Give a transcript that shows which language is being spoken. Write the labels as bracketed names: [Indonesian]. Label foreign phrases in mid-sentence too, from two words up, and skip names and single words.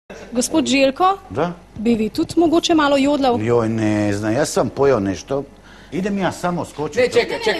[Slovenian] Gospod Željko, Da? bi vi tudi mogoče malo jodlal? [Croatian] Joj, ne znam, ja sam pojao nešto. Idem ja samo skočiti. Ne, čekaj.